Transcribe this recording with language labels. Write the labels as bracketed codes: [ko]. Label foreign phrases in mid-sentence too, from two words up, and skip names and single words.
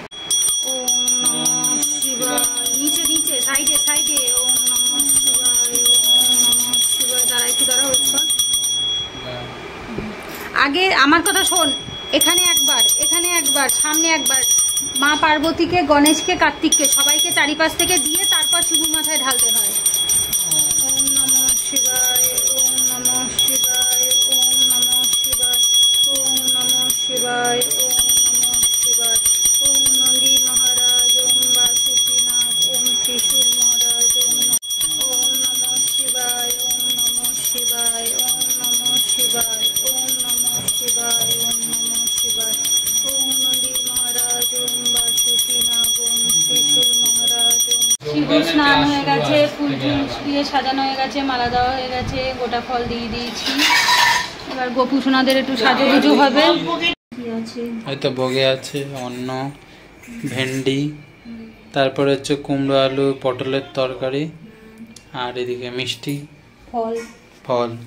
[bn] আগে আমার কথা শোন, এখানে একবার সামনে একবার মা পার্বতীকে, গণেশকে, কার্তিককে সবাইকে চারিপাশ থেকে দিয়ে তারপর শিবুর মাথায় ঢালতে হয়। [sa] ওম নমঃ শিবায়, ওম নমঃ শিবায়, ওম নমঃ শিবায়, ওম নমঃ শিবায়, ওম নমঃ শিবায়, ওম নন্দী মহারাজ, ওম বাসুকীনাথ, ওম ত্রিশূল মহারাজ, ওম নমঃ শিবায়, ওম নমঃ শিবায়, ওম নমঃ শিবায়, ওম নমঃ শিবায়, ওম নমঃ শিবায়, ওম নন্দী মহারাজ, ওম বাসুকীনাথ, ওম ত্রিশূল মহারাজ। [bn] শিবু স্নান হয়ে গেছে, ফুল দিয়ে সাজানো হয়ে গেছে, মালা দেওয়া হয়ে গেছে, গোটা ফল দিয়ে দিয়েছি। এবার গোপু সোনাদের একটু সাজুগুজু হবে। হয়তো ভোগে আছে অন্ন, ভেন্ডি, তারপরে হচ্ছে কুমড়ো আলু পটলের তরকারি, আর এদিকে মিষ্টি ফল।